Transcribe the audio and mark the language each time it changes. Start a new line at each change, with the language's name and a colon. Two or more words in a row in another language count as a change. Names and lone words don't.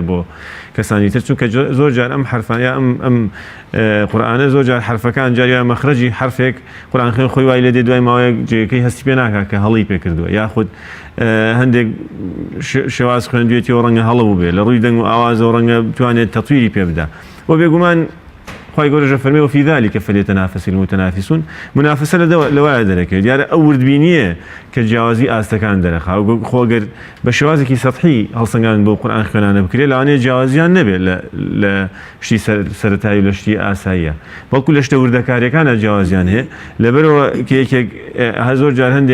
Central Kurdish: بۆ کەسانی تر چونکە زۆر جار ئەم حرفان یا ئەم قورئانە زۆر جار حرفەکان جاریان مەخرەجی حرفێک قورئان خوێن خۆی وای لێ دێ دوای ماوەیەک جێگەکەی هەستی پێ ناکات کە هەڵی پێ کردووە یاخود هەندێک شێواز خوێندوێتیەوە ڕەنگە هەڵەبوو بێ لە ڕووی دەنگ و ئاوازەوە ڕەنگە بتوانێت تەطویری پێ بدا بۆ بێگومان خی گەورە فەرمێ
Arabic: وفی ذلك فليتنافس المتنافسون
Central Kurdish: منافسە لەوایە دەرەکەوێت دیارە ئەو وردبینیە کە جیاوازی ئاستەکان دەرەخا خۆگەر بە شێوازێکی سەطحی هەڵسەنگاندن بۆ قورئان خوێنانە بکرێت لەوانەیە جیاوازیان نەبێت لە شتی سەرەتایی و لە شتی ئاساییە بەڵکو لە شتە وردەکاریەکانە جیاوازیان هەیە لەبەرەوە کە یەکێک زۆر جار